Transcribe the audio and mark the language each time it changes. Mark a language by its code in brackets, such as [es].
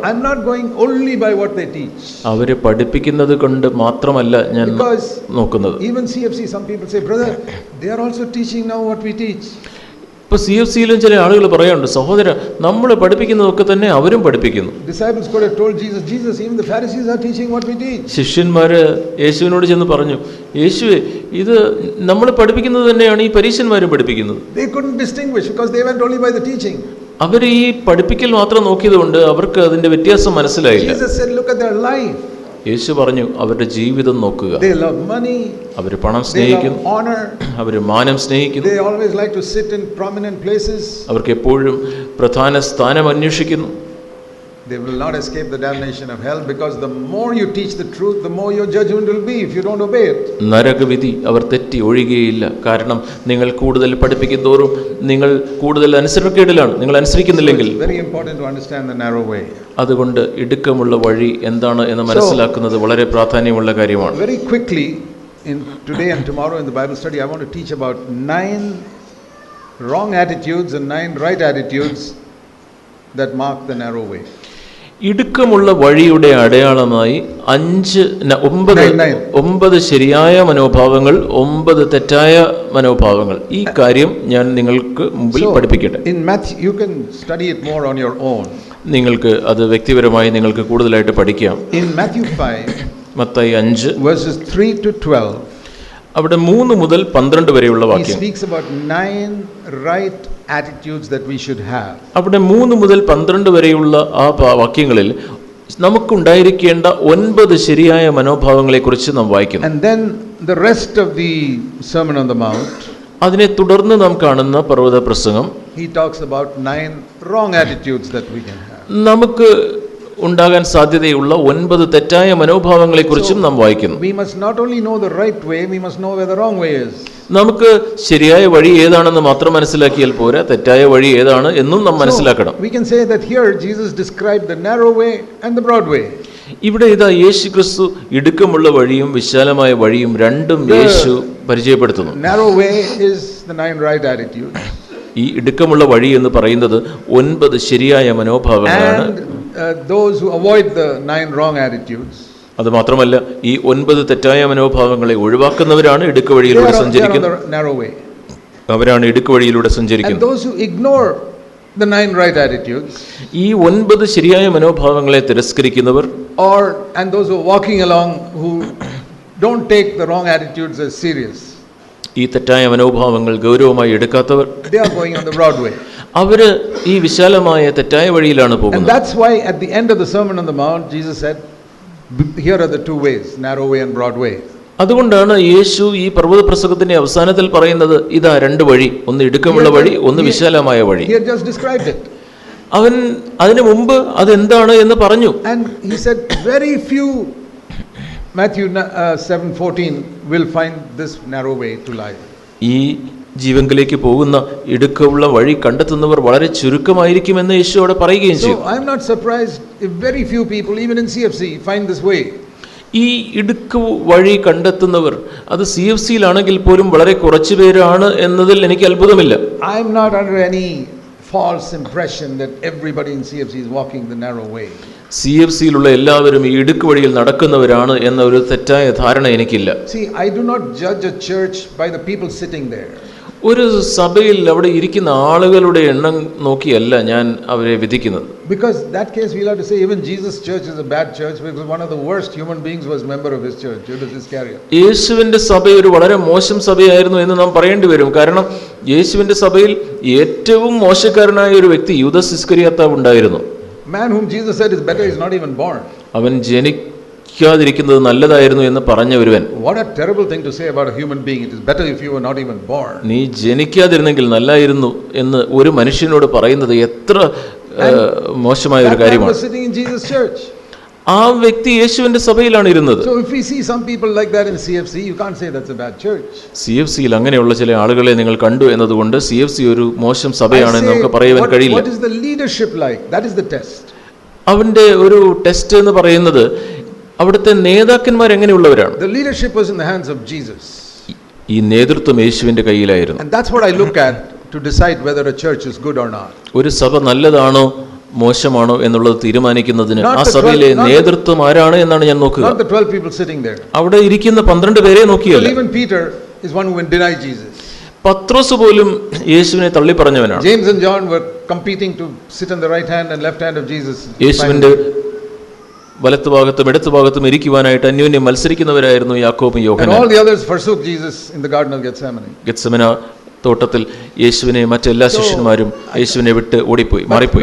[en] I'm not going only by what they teach. [ml] അവരെ പഠിപ്പിക്കുന്നത് കൊണ്ട് മാത്രമല്ല ഞാൻ നോക്കുന്നത്. [en] Even CFC, some people say, brother, they are also teaching now what we teach. [ml] ഇപ്പോൾ CFCയിലും ചില ആളുകൾ പറയാറുണ്ട്, സഹോദര നമ്മൾ പഠിപ്പിക്കുന്നതൊക്കെ തന്നെ അവരും പഠിപ്പിക്കുന്നു. [en] Disciples could have told Jesus, even the Pharisees are teaching what we teach. [ml] ശിഷ്യന്മാര് യേശുവിനോട് ചെന്ന് പറഞ്ഞു, യേശുവേ ഇത് നമ്മൾ പഠിപ്പിക്കുന്നത് തന്നെയാണ് ഈ പരീശന്മാരും പഠിപ്പിക്കുന്നത്. [en] They couldn't distinguish because they went only by the teaching. [ml] അവർ ഈ പഠിപ്പിക്കൽ മാത്രം നോക്കിയതുകൊണ്ട് അവർക്ക് അതിന്റെ വ്യത്യാസം മനസ്സിലായില്ല. [en] Jesus said, look at their life. [ml] യേശു പറഞ്ഞു, അവരുടെ ജീവിതം നോക്കുക. [en] They love money. [ml] അവർ പണം സ്നേഹിക്കുന്നു, [en] honor. [ml] അവർ മാനം സ്നേഹിക്കുന്നു. [en] They always like to sit in prominent places. [ml] അവർക്ക് എപ്പോഴും പ്രധാന സ്ഥാനം അന്വേഷിക്കുന്നു. [en] They will not escape the damnation of hell, because the more you teach the truth, the more your judgment will be if you don't obey it. [ml] നരകവിധി അവർ തെറ്റി ഒഴിയുകയില്ല. കാരണം നിങ്ങൾ കൂടുതൽ പഠിപ്പിക്കും തോറും നിങ്ങൾ കൂടുതൽ അനുസരണക്കേടിലാണ്, നിങ്ങൾ അനുസരിക്കുന്നില്ലെങ്കിൽ. [en] It's very important to understand the narrow way. [ml] അതുകൊണ്ട് ഇടുക്കമുള്ള വഴി എന്താണ് എന്ന് മനസ്സിലാക്കുന്നത് വളരെ പ്രാധാന്യമുള്ള കാര്യമാണ്. [en] Very quickly, in today and tomorrow in the Bible study, I want to teach about 9 wrong attitudes and 9 right attitudes that mark the narrow way. [ml] ഇടുക്കമുള്ള വഴിയുടെ അടയാളമായി 9 ശരിയായ മനോഭാവങ്ങൾ, 9 തെറ്റായ മനോഭാവങ്ങൾ. ഈ കാര്യം ഞാൻ നിങ്ങൾക്ക് മുമ്പിൽ പഠിപ്പിക്കട്ടെ. [en] In Matthew, you can study it more on your own. [ml] നിങ്ങൾക്ക് അത് വ്യക്തിപരമായി നിങ്ങൾക്ക് കൂടുതലായിട്ട് പഠിക്കാം. [en] In Matthew 5, [ml] Mathai 5 [en] verses 3 to 12, [ml] അവിടെ 3 മുതൽ 12 വരെയുള്ള [en] he [ml] വാക്യം. [en] speaks about 9 right attitudes that we should have. [ml] അവിടെ 3 മുതൽ 12 വരെയുള്ള ആ വാക്യങ്ങളിൽ നമുക്കുണ്ടായിരിക്കേണ്ട 9 ശരിയായ മനോഭാവങ്ങളെക്കുറിച്ച് നാം വായിക്കുന്നു. [en] And then the rest of the Sermon on the Mount, [ml] അതിനെ തുടർന്ന് നാം കാണുന്ന പർവ്വത പ്രസംഗം, [en] he talks about 9 wrong attitudes that we can have. [ml] നമുക്ക് ഉണ്ടാകാൻ സാധ്യതയുള്ള 9 തെറ്റായ മനോഭാവങ്ങളെക്കുറിച്ചും നാം വായിക്കുന്നു. [en] We must not only know the right way, we must know where the wrong way is. [ml] നമുക്ക് ശരിയായ വഴി ഏതാണെന്ന് മാത്രം മനസ്സിലാക്കിയാൽ പോരാ, തെറ്റായ വഴി ഏതാണ് എന്നും നാം മനസ്സിലാക്കണം. [en] We can say that here Jesus described the narrow way and the broad way. [ml] ഇവിടെ ഇതാ യേശു ക്രിസ്തു ഇടുക്കമുള്ള വഴിയും വിശാലമായ വഴിയും രണ്ടും യേശു പരിചയപ്പെടുത്തുന്നു. [en] Narrow way is the 9 right attitudes. [ml] ഈ ഇടുക്കമുള്ള വഴി എന്ന് പറയുന്നത് 9 ശരിയായ മനോഭാവങ്ങളാണ്. [en] And those who avoid the 9 wrong attitudes, [ml] അത് മാത്രമല്ല ഈ 9 തെറ്റായ മനോഭാവങ്ങളെ ഒഴിവാക്കുന്നവരാണ് ഇടുക്ക വഴിയിലൂടെ സഞ്ചരിക്കുന്നത്. അവരാണ് ഇടുക്ക വഴിയിലൂടെ സഞ്ചരിക്കുന്നത്. [en] And those who ignore the 9 right attitudes, [ml] ഈ 9 ശരിയായ മനോഭാവങ്ങളെ തിരസ്കരിക്കുന്നവർ, [en] and those who are walking along who don't take the wrong attitudes as serious, [ml] ഈ തെറ്റായ മനോഭാവങ്ങൾ ഗൗരവമായി എടുക്കാത്തവർ, [en] they are going on the broad way. [ml] അവര് ഈ വിശാലമായ തെറ്റായ വഴിയിലാണ് പോകുന്നത്. [en] And that's why at the end of the Sermon on the Mount Jesus said, here are the 2 ways, narrow way and broad way. [ml] അതുകൊണ്ടാണ് യേശു ഈ പർവ്വത പ്രസംഗത്തിന്റെ അവസാനത്തിൽ പറയുന്നത്, ഇതാ 2 വഴി, ഒന്ന് ഇടുക്കമുള്ള വഴി, ഒന്ന് വിശാലമായ വഴി. [en] He had just described it. [ml] അവൻ അതിനു മുമ്പ് അതെന്താണ് എന്ന് പറഞ്ഞു. [en] And he said very few, Matthew 7:14, will find this narrow way to life. [ml] ഈ ജീവങ്കിലേക്ക് പോകുന്ന ഇടുക്കമുള്ള വഴി കണ്ടെത്തുന്നവർ വളരെ ചുരുക്കമായിരിക്കുമെന്ന് യേശു അവിടെ പറയുകയും ചെയ്തു. [en] So I am not surprised if very few people even in CFC find this way. [ml] ഈ ഇടുക്ക വഴി കണ്ടെത്തുന്നവർ അത് CFCയിലാണെങ്കിൽ പോലും വളരെ കുറച്ചു പേരാണ് എന്നതിൽ എനിക്ക് അത്ഭുതമില്ല. [en] I am not under any false impression that everybody in CFC is walking the narrow way. [ml] CFCയിലുള്ള എല്ലാവരും ഈ ഇടുക്ക് വഴിയിൽ നടക്കുന്നവരാണ് എന്ന ഒരു തെറ്റായ ധാരണ എനിക്കില്ല. [en] See, I do not judge a church by the people sitting there. [ml] ഒരു സഭയിൽ അവിടെ ഇരിക്കുന്ന ആളുകളുടെ എണ്ണം നോക്കിയല്ല ഞാൻ അവരെ വിധിക്കുന്നത്. [en] Because that case we'll have to say even Jesus' church is a bad church, because one of the worst human beings was member of his church, Judas Iscariot. [ml] യേശുവിന്റെ സഭ ഒരു വളരെ മോശം സഭയായിരുന്നു എന്ന് നാം പറയേണ്ടി വരും. കാരണം യേശുവിന്റെ സഭയിൽ ഏറ്റവും മോശക്കാരനായ ഒരു വ്യക്തി യൂദാസ് ഇസ്കറിയോത്താവ് ഉണ്ടായിരുന്നു. [en] Man whom Jesus said is better is not even born. [ml] അവൻ ജനിക്കാതിരിക്കുന്നത് നല്ലതായിരുന്നു എന്ന് പറഞ്ഞ ഒരുവൻ. [en] What a terrible thing to say about a human being. It is better if you were not even born. [ml] നീ ജനിക്കാതിരുന്നെങ്കിൽ നല്ലായിരുന്നു എന്ന് ഒരു മനുഷ്യനോട് പറയുന്നത് എത്ര മോശമായ ഒരു കാര്യമാണ്. [en] was sitting in Jesus' church. [ml] ആ വ്യക്തി യേശുവിന്റെ സഭയിലാണ് ഇരുന്നത്. [en] So if we see some people like that in CFC, you can't say that's a bad church. [ml] CFCയിൽ അങ്ങനെയുള്ള ചില ആളുകളെ നിങ്ങൾ കണ്ടു എന്നതുകൊണ്ട് CFC ഒരു മോശം സഭയാണെന്ന് നമുക്ക് പറയാൻ കഴിയില്ല. [en] What is the leadership like? That is the test. [ml] അവന്റെ ഒരു ടെസ്റ്റ് എന്ന് പറയുന്നത് അവിടുത്തെ നേതാക്കന്മാർ എങ്ങനെയുള്ളവരാണ്. [en] The leadership was in the hands of Jesus. [ml] ഈ നേതൃത്വം യേശുവിന്റെ കയ്യിലായിരുന്നു. [en] And that's what I look at to decide whether a church is good or not. [ml] ഒരു സഭ നല്ലതാണോ മോശമാണോ എന്നുള്ളത് തീരുമാനിക്കുന്നതിന് ആ സഭയിലെ നേതൃത്വം ആരാണ് എന്നാണ് ഞാൻ നോക്കുക. [en] Not the 12 people sitting there. [ml] അവിടെ ഇരിക്കുന്ന 12 പേരെ നോക്കിയല്ല. [en] Even Peter is one who denied Jesus. [ml] പത്രോസ് പോലും യേശുവിനെ തള്ളി പറഞ്ഞവനാണ്. [en] James and John were competing to sit on the right hand and left hand of Jesus. [ml] യേശുവിന്റെ വലത്തുഭാഗത്തും ഇടത്തുഭാഗത്തും ഇരിക്കുവാനായിട്ട് അന്യോന്യം മത്സരിക്കുന്നവരായിരുന്നു യാക്കോബും യോഹന്നാനും. [en] And all the others forsook Jesus in the garden of Gethsemane. [ml] ഗെത്സമന തോട്ടത്തിൽ യേശുവിനെ മറ്റെല്ലാ ശിഷ്യന്മാരും യേശുവിനെ വിട്ട് ഓടിപ്പോയി, മാറിപ്പോയി.